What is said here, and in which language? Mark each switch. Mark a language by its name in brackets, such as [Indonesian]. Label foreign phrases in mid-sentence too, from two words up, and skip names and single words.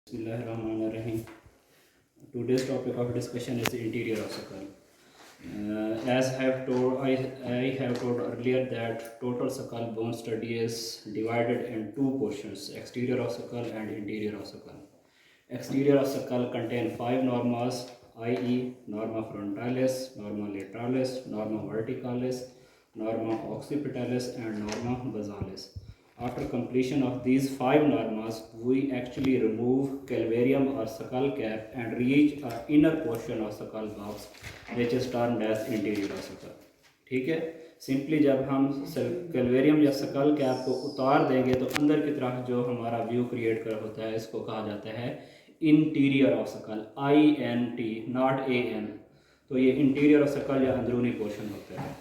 [English] Bismillahirrahmanirrahim. Today's topic of discussion is the interior of skull. As I have told earlier that total skull bone study is divided in two portions: exterior of skull and interior of skull. Exterior of skull contain five normas, i.e., norma frontalis, norma lateralis, norma verticalis, norma occipitalis, and norma basalis. After completion of these five normas, we actually remove calvarium or skull cap and reach our inner portion of skull box, which is termed as interior of skull. [Hindi] ठीक है, सिंपली जब हम कैलवेरियम या [English] skull cap [Hindi] को उतार देंगे तो अंदर की तरफ जो हमारा [English] view create [Hindi] कर होता है इसको कहा जाता है [English] interior of skull, INT not AN. [Hindi] तो ये [English] interior of skull [Hindi] या अंदरूनी पोर्शन होता है।